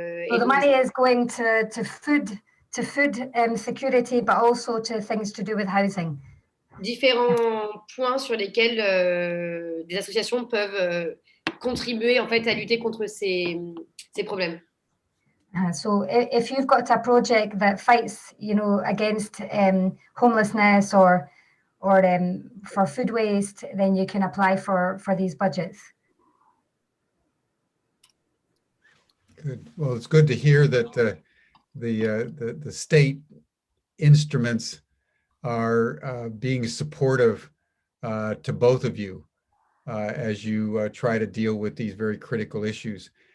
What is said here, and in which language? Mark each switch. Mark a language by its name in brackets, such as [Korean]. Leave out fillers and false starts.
[English] So the money is going to food security, but also to things to do with housing. [French] Différents points sur lesquels des associations peuvent contribuer en fait à lutter contre ces problèmes. [English] So if you've got a project that fights, against homelessness or for food waste, then you can apply for these budgets. Good. Well, it's good to hear that the state instruments are being supportive to both of you as you try to deal with these very critical issues.